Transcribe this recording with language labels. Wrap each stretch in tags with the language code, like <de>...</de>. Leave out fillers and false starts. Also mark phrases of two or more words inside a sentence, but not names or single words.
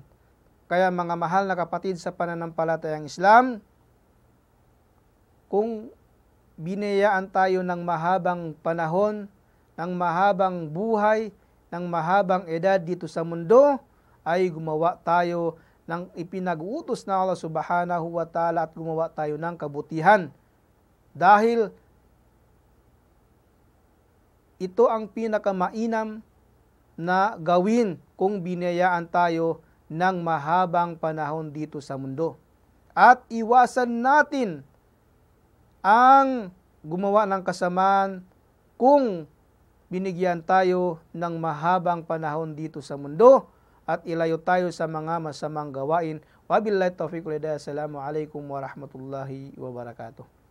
<tl>Kaya mga mahal na kapatid sa pananampalatayang Islam, kung binayaan tayo ng mahabang panahon, ng mahabang buhay, ng mahabang edad dito sa mundo, ay gumawa tayo ng ipinag-utos na</tl> <ar>الله سبحانه وتعالى</ar> <tl>at gumawa tayo ng kabutihan. Dahil ito ang pinakamainam na gawin kung binayaan tayo ng mahabang panahon dito sa mundo. At iwasan natin ang gumawa ng kasamaan kung binigyan tayo ng mahabang panahon dito sa mundo at ilayo tayo sa mga masamang gawain.</tl> <ar>وبالله التوفيق والهداية. السلام عليكم ورحمة الله وبركاته.</ar>